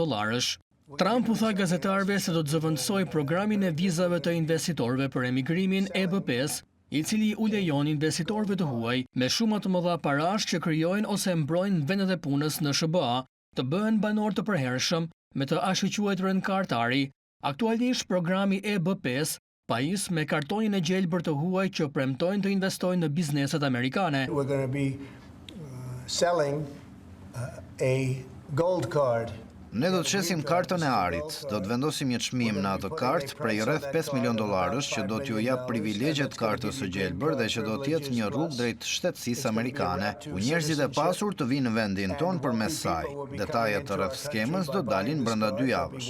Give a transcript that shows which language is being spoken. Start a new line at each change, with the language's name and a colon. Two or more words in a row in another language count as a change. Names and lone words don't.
Albanian: Trump u tha gazetarëve se do të zëvendësojë programin e vizave të investitorëve për emigrimin EB5, i cili u lejon investitorëve të huaj me shuma të mëdha parash që krijojnë ose mbrojnë vendet e punës në SBA të bëhen banor të përhershëm me të ashëquajturën kartari. Aktualisht programi EB5 pajis me kartonin e gjelbër të huaj që premtojnë të investojnë në bizneset amerikane.
English: We're going to be selling a gold card.
Albanian: Ne do të shesim kartën e arit, do të vendosim një çmim në atë kartë prej rreth $5 milion që do t'ju jap privilegjet kartës së gjelbër dhe që do të jetë një rrugë drejt shtetësisë amerikane, ku njerëzit e pasur të vinë në vendin ton përmes saj. Detajet rreth skemës do dalin brenda 2 javësh.